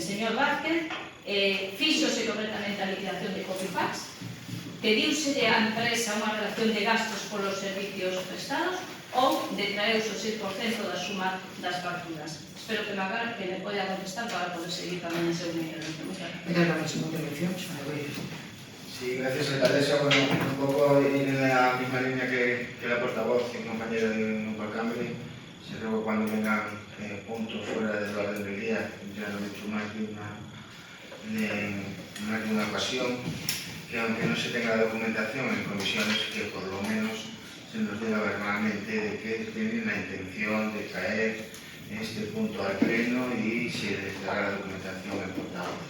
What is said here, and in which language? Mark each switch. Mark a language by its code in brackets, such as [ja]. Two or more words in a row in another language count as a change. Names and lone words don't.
[gl] Señor Vázquez, fíxose correctamente a liquidación de Copifax, pediuse a empresa unha relación de gastos polos servicios prestados ou detraeuse o 6% da suma das facturas. Espero que me poida contestar para poder seguir tamén en seu medio. [es] Muchas gracias, señor Intervención, señor Lorenzo. Sí, gracias, alcaldesa. Bueno, un poco en la misma línea que la portavoz y compañera de Unión por Cambre. Se luego cuando vengan puntos fuera del orden del día, ya lo he hecho más de una ocasión, que aunque no se tenga la documentación en comisiones, que por lo menos se nos diga verbalmente de que tienen la intención de traer este punto al pleno y se les dará la documentación en portavoces.